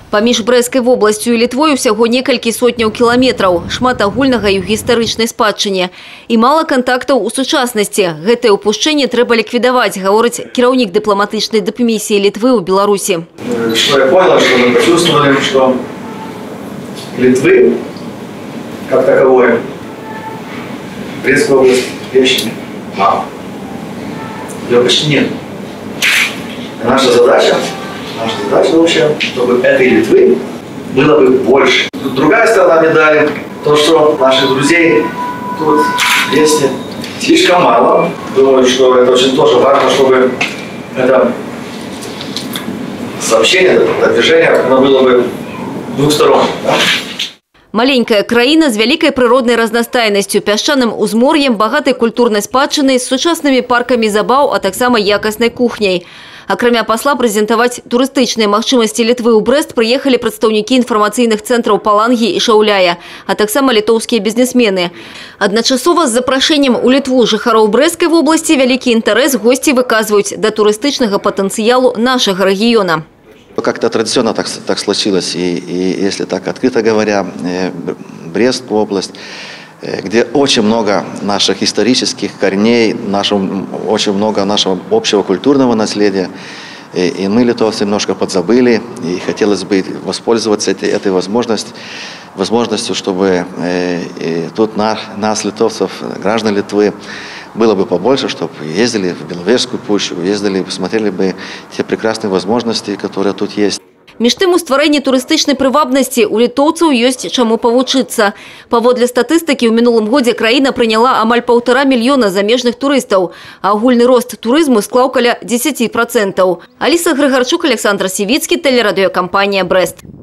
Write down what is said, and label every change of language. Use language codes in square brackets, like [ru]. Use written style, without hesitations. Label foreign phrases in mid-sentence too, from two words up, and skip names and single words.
[be] Паміж Брэсцкай вобласцю і Літвою всяго некалькі сотняў кіламетраў, шмат агульнага і ў гістарычнай спадчыне. І мала кантактаў у сучаснасці. Гэтае ўпушчэнне трэба ліквідаваць, гаворыць кіраўнік дыпламатычнай дыпмісіі Літвы ў Беларусі. [ru] Что я понял, что мы почувствовали, что Литвы, как таковой, Брестской области, вещи мало. Ее почти нет. И наша задача вообще, чтобы этой Литвы было бы больше. Тут другая сторона медали, то, что наших друзей тут есть слишком мало. Думаю, что это очень тоже важно, чтобы это сообщение, это движение, оно было бы двухсторонним. Да? [be] Маленькая краіна з вялікай прыроднай разнастайнасцю, пясчаным узмор'ем, багатай культурнай спадчынай, з сучаснымі паркамі забаў, а таксама якаснай кухняй. Акрамя пасла прэзентаваць турыстычныя магчымасці Літвы ў Брэст прыехалі прадстаўнікі інфармацыйных цэнтраў Палангі і Шаўляя, а таксама літоўскія бізнесмены. Адначасова з запрашэннем у Літву жыхароў Брэсцкай вобласці вялікі інтарэс госці выказваюць да турыстычнага патэнцыялу нашага рэгіёна. [ru] Как-то традиционно так случилось, и если так открыто говоря, Брестская область, где очень много наших исторических корней, очень много нашего общего культурного наследия, и мы, литовцы, немножко подзабыли, и хотелось бы воспользоваться этой возможностью, чтобы тут нас, литовцев, граждан Литвы, было бы побольше, чтобы ездили в Беловежскую пущу, ездили, посмотрели бы те прекрасные возможности, которые тут есть. [be] Між тым, у стварэнні турыстычнай прывабнасці у літоўцаў ёсць чаму павучыцца. Паводле статыстыкі, ў мінулым годзе краіна прыняла амаль 1,5 мільёна замежных турыстаў, а агульны рост турызму склаў каля 10%. Аліса Грыгарчук, Александр Сівіцкі, тэлерадыёкампанія «Брэст».